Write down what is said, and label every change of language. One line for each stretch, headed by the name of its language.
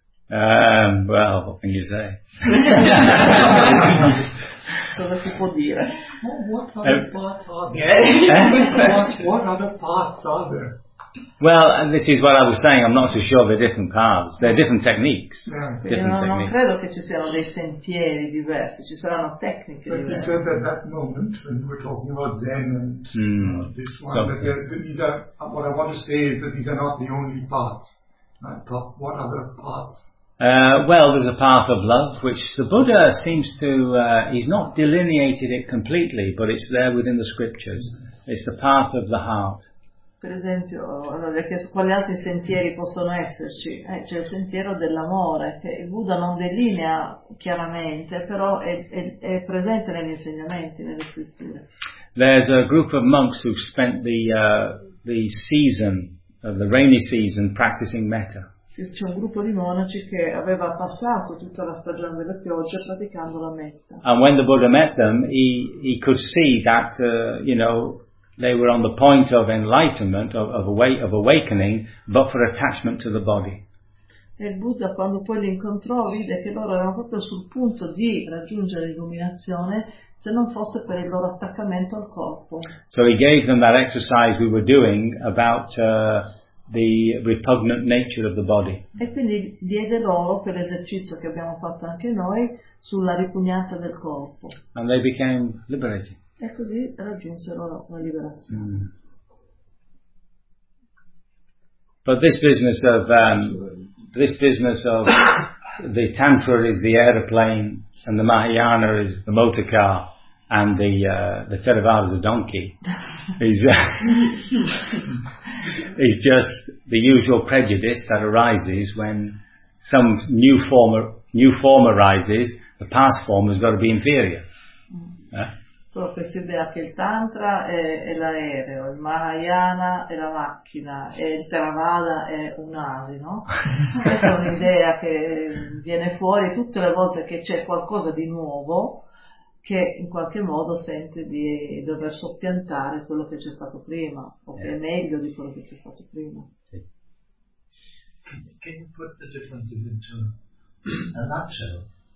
English: Well, what can you say?
Italian: Cosa si può dire?
English: What other paths are there? Well, and this is what I was saying, I'm not so sure they're different paths. They're different techniques.
Italian: Non credo che ci siano dei sentieri diversi, ci saranno tecniche diverse.
English: But he says at that moment, when we're talking about Zen and this one, what I want to say is that these are not the only paths. What other paths? There's a path of love, which the Buddha seems to, he's not delineated it completely, but it's there within the scriptures. It's the path of the heart.
Italian: Per esempio, allora, quali altri sentieri possono esserci? C'è il sentiero dell'amore, che Buddha non delinea chiaramente, però è presente negli insegnamenti, nelle scritture.
English: There's a group of monks who've spent the season, the rainy season, practicing metta.
Italian: C'è un gruppo di monaci che aveva passato tutta la stagione della pioggia praticando la metta.
English: And when the Buddha met them, he could see that, you know, they were on the point of enlightenment, of awakening, but for attachment to the body.
Italian: E il Buddha, quando poi li incontrò, vide che loro erano proprio sul punto di raggiungere l'illuminazione, se non fosse per il loro attaccamento al corpo.
English: So he gave them that exercise we were doing about the repugnant nature of the body.
Italian: E quindi diede loro quell'esercizio che abbiamo fatto anche noi sulla ripugnanza del corpo.
English: And they became liberated.
Italian: E così raggiunsero la liberazione. Mm.
English: But this business of the Tantra is the aeroplane and the Mahayana is the motor car and the Theravada is a donkey is just the usual prejudice that arises when some new form arises. The past form has got to be inferior.
Italian: Però questa idea che il Tantra è l'aereo, il Mahayana è la macchina e il Theravada è un asino, questa è un'idea che viene fuori tutte le volte che c'è qualcosa di nuovo che in qualche modo sente di dover soppiantare quello che c'è stato prima, o che è meglio di quello che c'è stato prima.
English: Can you put the differences into a nutshell?